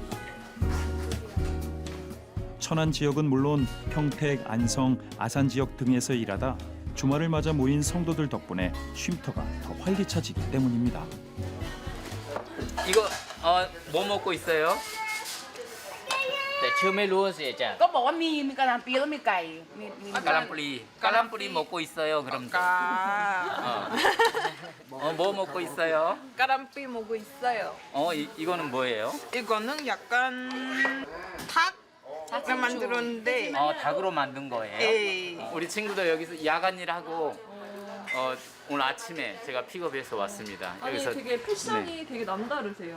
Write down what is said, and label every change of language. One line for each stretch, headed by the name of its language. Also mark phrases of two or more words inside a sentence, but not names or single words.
Korean: 천안 지역은 물론 평택, 안성, 아산 지역 등에서 일하다 주말을 맞아 모인 성도들 덕분에 쉼터가 더 활기차지기 때문입니다. 이거 뭐 먹고 있어요? 네, 처음에 루어스에 자.
Thai: ก็บอกว่ามีกะหล่ำปีแล้วมีไก่มี
Korean: 까람뿌리 먹고 있어요. 그럼
Thai: กา
Korean: 뭐 먹고 있어요? กะหล่ำปี 먹고 있어요. 이거는 뭐예요? 이거는 약간 닭을 만들었는데 닭으로 만든 거예요. 에이. 우리 친구들 여기서 야간 일하고 오늘 아침에 제가 픽업해서 왔습니다. 아니 여기서 되게 패션이 되게 남다르세요.